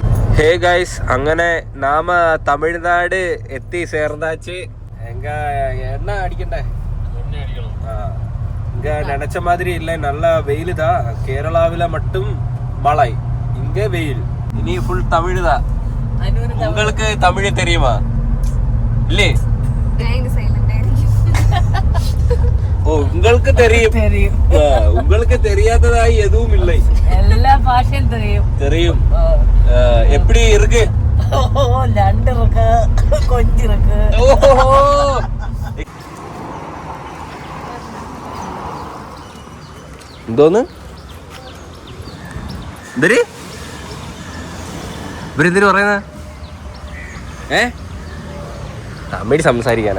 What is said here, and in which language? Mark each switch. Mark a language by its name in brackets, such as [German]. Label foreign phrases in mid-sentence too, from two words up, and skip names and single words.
[English] hey guys, [Malayalam] അങ്ങനെ നാമ തമിഴ്നാട് എത്തി ചേർന്നാച്ച്. എങ്ക എണ്ണ അടിക്കണ്ടേ? [Tamil] இங்க நினைச்ச மாதிரி இல்லை, நல்ல வெயில் தான். கேரளாவில மட்டும் மழை, இங்க வெயில். இனி ஃபுல் தமிழ் தான். உங்களுக்கு தமிழ் தெரியுமா? இல்லே? ஓ, உங்களுக்கு தெரியும். உங்களுக்கு தெரியாததாய் எதுவும் இல்லை. எல்லா பாஷையும் தெரியும். தெரியும். எப்படி இருக்கு? லண்டு இருக்கு, கொஞ்சம் இருக்கு. [Malayalam] എന്തോന്ന്? ഇവരെന്തിനു പറയുന്ന? തമിഴ് സംസാരിക്കാനാ?